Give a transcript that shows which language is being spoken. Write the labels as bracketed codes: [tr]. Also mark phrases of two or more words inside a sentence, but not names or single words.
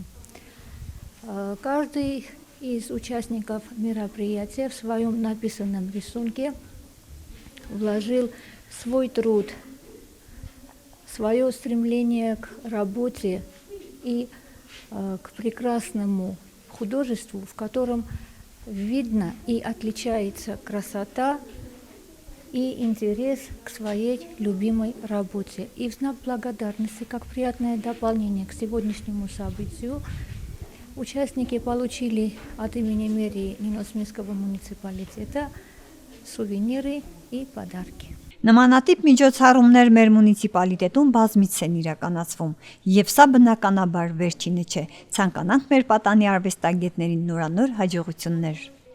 [ru] Каждый из участников мероприятия в своем написанном рисунке вложил свой труд свое стремление к работе и к прекрасному художеству, в котором видно и отличается красота и интерес к своей любимой работе. И в знак благодарности, как приятное дополнение к сегодняшнему событию, участники получили от имени мэрии Նինոսմինского муниципалитета сувениры и подарки. [hy] Նմանատիպ միջոցառումներ մեր մունիցիպալիտետում բազմիցս են իրականացվում, եւ սա բնականաբար վերջինը չէ։ Ցանկանանք մեր պատանի արվեստագետներին նորանոր հաջողություններ։